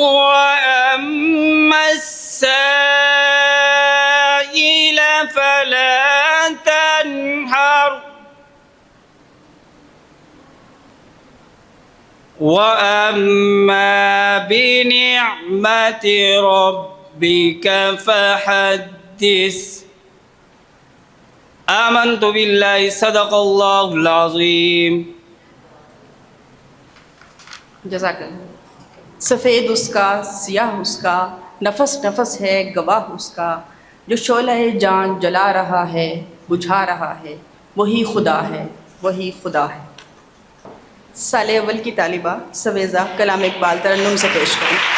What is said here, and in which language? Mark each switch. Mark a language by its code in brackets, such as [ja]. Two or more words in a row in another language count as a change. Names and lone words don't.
[ar] وأما السائل فلا تنهر وأما بنعمة ربك فحدث. آمنت بالله صدق الله العظيم. जज़ाकल्लाह। [ur] سفید اس کا، سیاہ اس کا، نفس نفس ہے گواہ اس کا، جو شعلہ جان جلا رہا ہے بجھا رہا ہے، وہی خدا ہے، وہی خدا ہے. سال اول کی طالبہ سویزہ کلام اقبال ترنم سے پیش کریں.